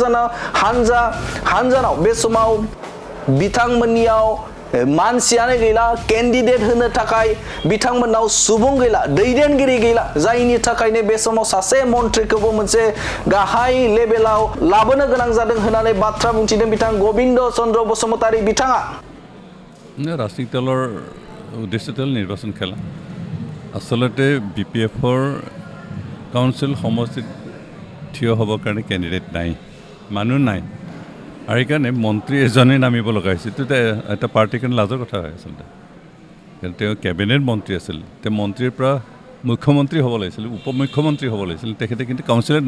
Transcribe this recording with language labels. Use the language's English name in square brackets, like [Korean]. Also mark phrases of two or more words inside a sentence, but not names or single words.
[Bodo] हान्जानाव बे समाव बिथांमोननियाव मानसियानो गैला केन्डिडेट होनो थाखाय बिथांमोनाव सुबुं गैला दैदेनगिरि गैला जायनि थाखायनो बे समाव सासे मन्थ्रिखौबो मोनसे गाहाय लेभेलाव लाबोनो गोनां जादों होननानै बाथ्रा बुंथिदों बिथां गबिन्द चन्द्र बसुमतारी बिथाङा। [Assamese] ৰাজনৈতিক দলৰ উদ্দেশ্যটো হ'ল নিৰ্বাচন খেলা আচলতে BPFৰ কাউন্সিল সমষ্টিত থিয় হ'বৰ কাৰণে কেণ্ডিডেট নাই মানুহ নাই আৰু সেইকাৰণে মন্ত্ৰী এজনে নামিব লগা হৈছিল তো এটা পাৰ্টিৰ কাৰণে লাজৰ কথা হয় আচলতে কাৰণ তেওঁ কেবিনেট মন্ত্ৰী আছিল তেওঁ মন্ত্ৰীৰ পৰা মুখ্যমন্ত্ৰী হ'ব লাগিছিল উপমুখ্যমন্ত্ৰী হ'ব লাগিছিল তেখেতে কিন্তু কাউন্সিলত